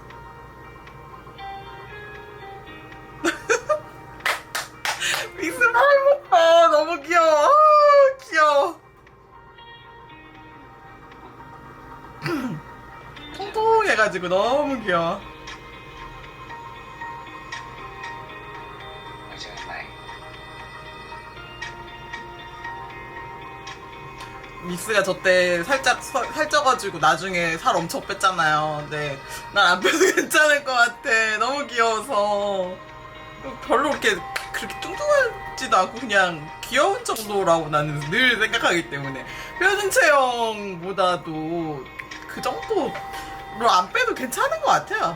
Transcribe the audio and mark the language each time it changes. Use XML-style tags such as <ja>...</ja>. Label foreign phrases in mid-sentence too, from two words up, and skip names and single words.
<ko>믹스 팔목 봐. 너무 귀여워. 아, 귀여워. 통통해가지고 너무 귀여워.</ko> <th>ไว้เจอกันใหม่</th> <ko>믹스가 저 때 살짝 살쪄가지고 나중에 살 엄청 뺐잖아요. 근데 난 안 빼도 괜찮을 것 같아. 너무 귀여워서. 별로 그렇게 뚱뚱하지도 않고 그냥 귀여운 정도라고 나는 늘 생각하기 때문에 표준 체형보다도 그 정도로 안 빼도 괜찮은 것 같아요.</ko>